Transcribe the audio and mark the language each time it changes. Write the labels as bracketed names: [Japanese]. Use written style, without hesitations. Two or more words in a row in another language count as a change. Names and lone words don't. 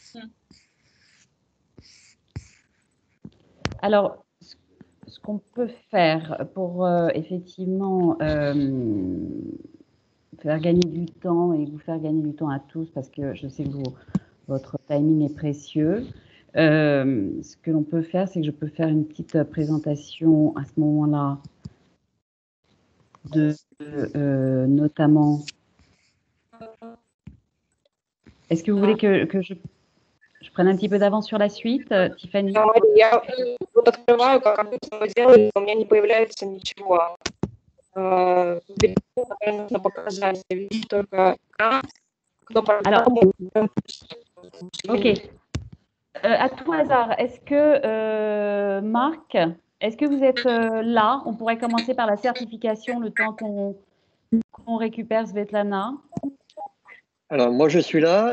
[French] Alors, ce qu'on peut faire pour effectivement faire gagner du temps et vous faire gagner du temps à tous, parce que je sais que votre timing est précieux, ce que l'on peut faire, c'est que je peux faire une petite présentation à ce moment-là de notamment. Est-ce que vous voulez que je prenne un petit peu d'avance sur la suite, Tiffany? [Russian] Я вот открываю, как обычно делаю, у меня не появляется ничего. Нужно показать, я вижу только экран. [French] Alors, ok. À tout hasard, est-ce que Marc, est-ce que vous êtes là? On pourrait commencer par la certification, le temps qu'on récupère Svetlana. Alors, moi, je suis là.